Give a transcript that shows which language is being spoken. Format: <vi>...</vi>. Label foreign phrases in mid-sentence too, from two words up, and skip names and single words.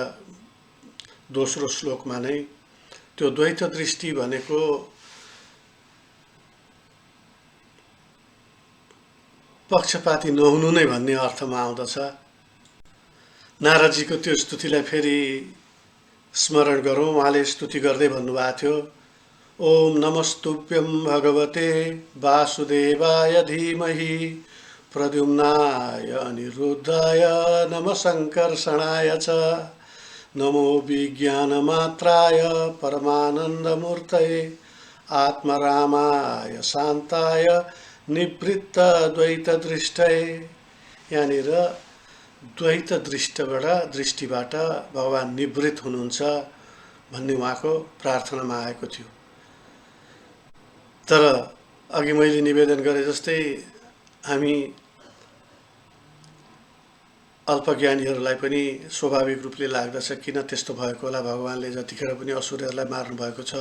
<ne>दोस्रो श्लोकमा नै त्यो द्वैत दृष्टि भनेको पक्षपाती नहुनु नै भन्ने अर्थमा आउँदछ। नारदजीको त्यो स्तुतिलाई फेरि स्मरण गरौँ। उहाँले स्तुति गर्दै भन्नुभएको थियो,</ne> <sa>ओम नमस्तुभ्यं भगवते वासुदेवाय धीमहि प्रद्युम्नाय अनिरुद्धाय नमः संकर्षणाय च नमो विज्ञानमात्राय परमानन्दमूर्तये आत्मरामाय शान्ताय निवृत्त द्वैतदृष्टये।</sa> <ne>यहाँनिर द्वैत दृष्टिबाट भगवान निवृत्त हुनुहुन्छ भन्ने उहाँको प्रार्थनामा आएको थियो। तर अघि मैले निवेदन गरे जस्तै हामी अल्पज्ञानीहरूलाई पनि स्वाभाविक रूपले लाग्दछ किन त्यस्तो भएको होला, भगवानले जतिखेर पनि असुरहरूलाई मार्नु भएको छ।</ne>